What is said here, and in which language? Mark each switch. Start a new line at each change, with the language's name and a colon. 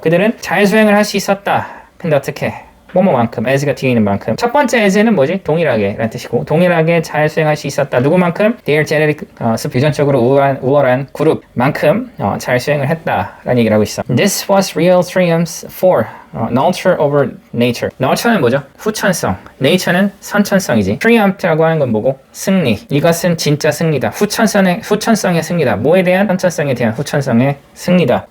Korean: 그들은 잘 수행을 할 수 있었다. 근데 어떻게? 뭐뭐만큼, as가 뒤에 있는 만큼. 첫 번째 as는 뭐지? 동일하게 라는 뜻이고 동일하게 잘 수행할 수 있었다. 누구만큼?
English: Their genetic,
Korean: 유전적으로 우월한 그룹만큼 잘 수행을 했다라는 얘기를 하고 있어.
English: This was real triumphs for nurture over nature.
Korean: nurture는 뭐죠? 후천성. nature는 선천성이지. triumph라고 하는 건 뭐고? 승리. 이것은 진짜 승리다. 후천성의 승리다. 뭐에 대한? 선천성에 대한 후천성의 승리다.